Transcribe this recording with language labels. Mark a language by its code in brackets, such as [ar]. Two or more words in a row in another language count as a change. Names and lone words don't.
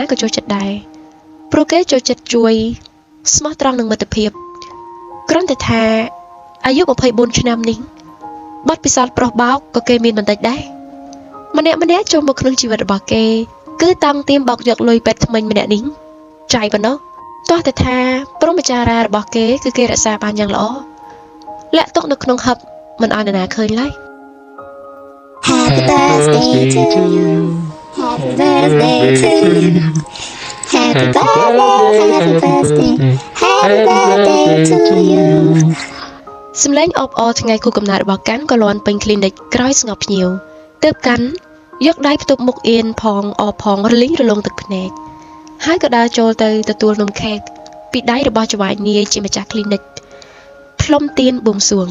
[km] ក៏ចូលចិត្តដែរព្រោះគេចូលចិត្តជួយស្មោះត្រង់នឹងមិត្តភាពគ្រាន់តែថាអាយុ24ឆ្នាំនេះបទពិសោធន៍ប្រុសបោកក៏គេមានបន្តិចដែរម្នាក់ចូលមកក្នុងជីវិតរបស់គេគឺតាំងទៀមបោកយកលុយពេទ្យថ្មិញម្នាក់នេះចាយប៉ុណ្ណោះទោះតែថាព្រមចារារបស់គេគឺគេរក្សាបានយ៉ាងល្អលាក់ទុកនៅក្នុងហឹបមិនឲ្យនរណាឃើញឡើយ [en] Happy birthday to you Happy birthday to you Happy birthday Happy birthday to you [km] សម្លេងអបអរថ្ងៃគូកំណើតរបស់កាន់ក៏លាន់ពេញ clinic ក្រោយស្ងប់ភ្ញៀវទើបកាន់យកដៃផ្ទប់មុខអៀនផងអបផងរលីងរលងទឹកភ្នែកហើយក៏ដើរចូលទៅទទួលនំខេកពីដៃរបស់ចៅហ្វាយនាយជាម្ចាស់ clinic ផ្លុំទៀនបួងសួង